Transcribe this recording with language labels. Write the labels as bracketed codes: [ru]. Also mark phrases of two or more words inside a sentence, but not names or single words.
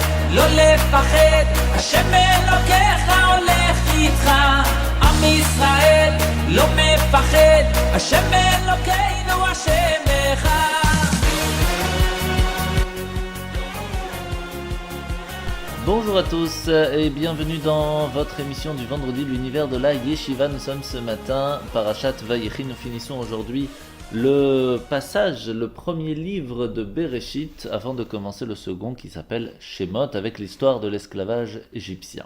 [he] לא לפחד, השם אלוקיך הולך איתך. עם ישראל לא מפחד, השם אלוקינו השם אחד. [fr] Bonjour à tous et bienvenue dans votre émission du vendredi, l'univers de la Yeshiva. Nous sommes ce matin, Parashat Vayechi. Nous finissons aujourd'hui le passage, le premier livre de Bereshit, avant de commencer le second qui s'appelle Shemot, avec l'histoire de l'esclavage égyptien.